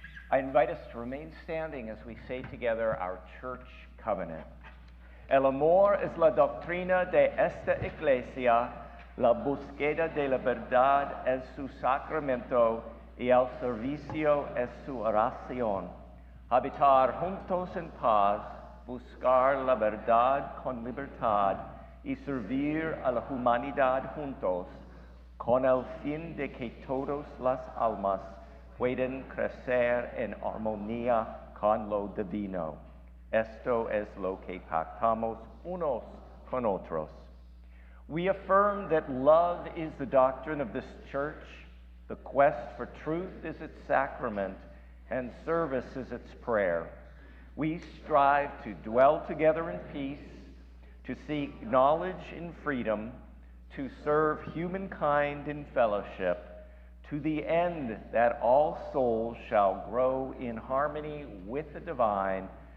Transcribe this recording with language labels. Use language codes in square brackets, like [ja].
[en] I invite us to remain standing as we say together our church covenant. [es] El amor es la doctrina de esta iglesia, la búsqueda de la verdad es su sacramento y el servicio es su oración. Habitar juntos en paz, buscar la verdad con libertad y servir a la humanidad juntos, con el fin de que todas las almas puedan crecer en armonía con lo divino. Esto es lo que pactamos unos con otros. [en] We affirm that love is the doctrine of this church, the quest for truth is its sacrament, and service is its prayer. We strive to dwell together in peace, to seek knowledge in freedom, to serve humankind in fellowship, to the end that all souls shall grow in harmony with the divine.